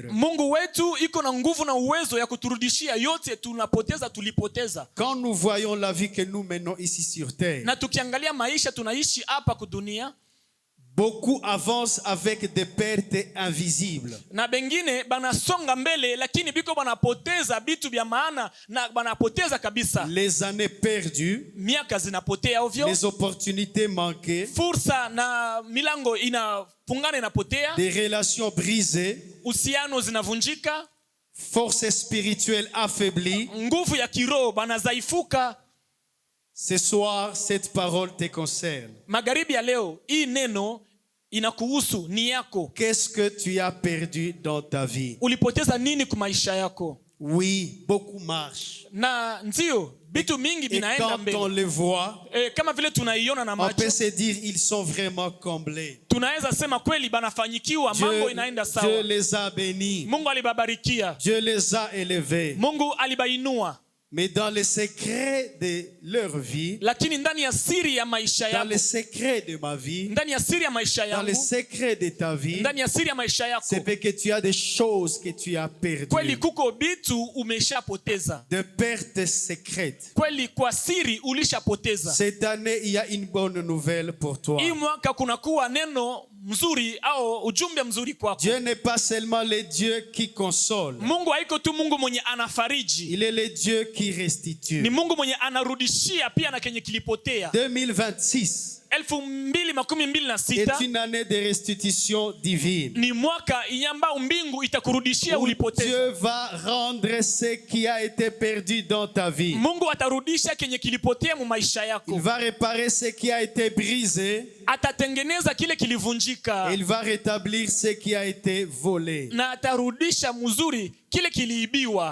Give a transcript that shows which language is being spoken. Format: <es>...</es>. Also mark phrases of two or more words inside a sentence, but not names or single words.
<sw>Mungu wetu iko na nguvu na uwezo ya kuturudishia yote tulipoteza.</sw> <fr>Quand nous voyons la vie que nous menons ici sur terre,</fr> <sw>Na tukiangalia maisha tunaishi hapa kudunia,</sw> <fr>beaucoup avancent avec des pertes invisibles.</fr> <sw>na bengine banasonga mbele lakini biko banapoteza vitu vya maana, na banapoteza kabisa.</sw> <fr>Les années perdues,</fr> <sw>Miaka zinapotea ovyo,</sw> <fr>les opportunités manquées,</fr> <sw>fursa na milango inafungana inapotea,</sw> <fr>des relations brisées,</fr> <sw>uhusiano zinavunjika,</sw> <fr>forces spirituelles affaiblies.</fr> <sw>nguvu ya kiroho banazaifuka.</sw> <fr>Ce soir, cette parole te concerne.</fr> <sw>Magharibi ya leo hii neno inakuhusu, ni yako.</sw> <fr>Qu'est-ce que tu as perdu dans ta vie?</fr> <sw>Ulipoteza nini kwa maisha yako?</sw> <fr>Oui, beaucoup marchent.</fr> <sw>Na ndio vitu mingi</sw> <fr>Et</fr> <sw>vinaenda</sw> <fr>quand on</fr> <sw>mbele,</sw> <fr>les voit,</fr> <sw>kama vile tunaiona na</sw> <fr>on</fr> <sw>macho,</sw> <fr>peut se dire ils sont vraiment comblés.</fr> <sw>tunaweza sema kweli banafanyikiwa, mambo inaenda</sw> <fr>Dieu</fr> <sw>sawa.</sw> <fr>les a bénis.</fr> <sw>Mungu alibabarikia,</sw> <fr>Dieu les a élevés.</fr> <sw>Mungu alibainua,</sw> <fr>Mais dans les secrets de leur vie,</fr> <sw>lakini ndani ya siri ya maisha</sw> <fr>dans</fr> <sw>yako,</sw> <fr>les secrets de ma vie,</fr> <sw>ndani ya siri ya maisha</sw> <fr>dans les</fr> <sw>yangu,</sw> <fr>secrets de ta vie,</fr> <sw>ndani ya siri ya maisha</sw> <fr>c'est</fr> <sw>yako,</sw> <fr>parce que tu as des choses que tu as</fr> <sw>kweli</sw> <fr>perdues.</fr> <sw>kuko bitu umeshapoteza,</sw> <fr>De pertes secrètes.</fr> <sw>kweli kwa siri ulishapoteza.</sw> <fr>Cette année, il y a une bonne nouvelle pour toi.</fr> <sw>Hii mwaka kunakuwa neno mzuri au ujumbe mzuri kwako.</sw> <fr>Dieu n'est pas seulement le Dieu qui console.</fr> <sw>Mungu haiko tu Mungu mwenye anafariji,</sw> <fr>Il est le Dieu qui restitue.</fr> <sw>ni Mungu mwenye anarudishia pia na kenye kilipotea. 2026 2026</sw> <fr>est une année de restitution divine.</fr> <sw>ni mwaka ambao mbingu itakurudishia</sw> <fr>Où</fr> <sw>ulipoteza.</sw> <fr>Dieu va rendre ce qui a été perdu dans ta vie.</fr> <sw>Mungu atarudisha kenye kilipotea mu maisha</sw> <fr>Il</fr> <sw>yako,</sw> <fr>va réparer ce qui a été brisé.</fr> <sw>atatengeneza kile kilivunjika,</sw> <fr>Et il va rétablir ce qui a été volé.</fr> <sw>na atarudisha mzuri kile kiliibiwa.</sw>